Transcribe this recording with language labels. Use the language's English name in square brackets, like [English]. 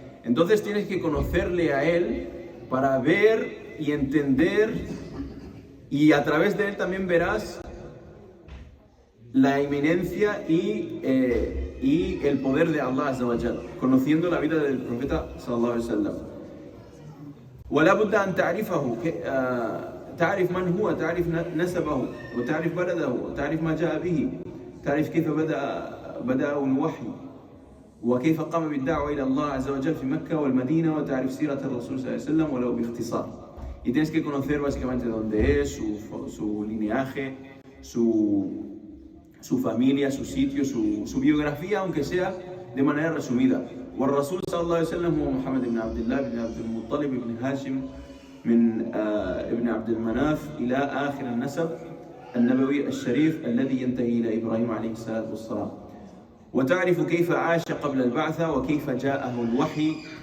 [Spanish] Entonces tienes que conocerle a él para ver y entender, y a través de él también verás la eminencia y el poder de Allah Azza wa Jal, conociendo la vida del profeta sallallahu alaihi wasallam. [Arabic] ولا بد أن تعرفه، تعرف من هو، تعرف نسبه، وتعرف بلده، وتعرف ما جاء به، تعرف كيف بدأ بدأ الوحي وكيف قام بالدعوة إلى الله عز وجل في مكة والمدينة وتعرف سيرة الرسول صلى الله عليه وسلم ولو باختصار. [Spanish] Y tienes que conocer básicamente dónde es, su lineaje, su familia, su sitio, su biografía, aunque sea de manera resumida. [Arabic] والرسول صلى الله عليه وسلم هو محمد بن عبد الله بن عبد المطلب بن هاشم من ابن عبد المناف إلى آخر النسب النبوي الشريف الذي ينتهي إلى إبراهيم عليه الصلاة والسلام. وتعرف كيف عاش قبل البعثة وكيف جاءه الوحي.